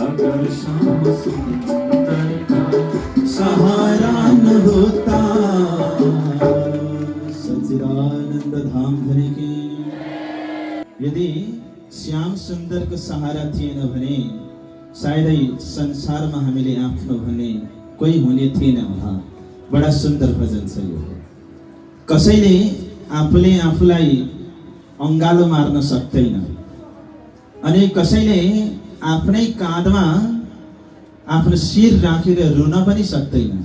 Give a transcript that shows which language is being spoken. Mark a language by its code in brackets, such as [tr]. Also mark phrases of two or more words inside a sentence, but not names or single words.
[hi] अगर श्याम सुंदर का सहारा न होता। सच्चिदानंद धाम धनी की। [ne] यदि श्याम सुन्दरको सहारा थिएन भने सायदै संसारमा हामीले आफ्नो भन्ने कोही हुने थिएन होला। बडा सुन्दर भजन छ यो। कसैले आफूले आफूलाई अङ्गालो मार्न सक्दैन अनि कसैले आफ्नै काँधमा आफ्नो शिर राखेर रुन पनि सक्दैन।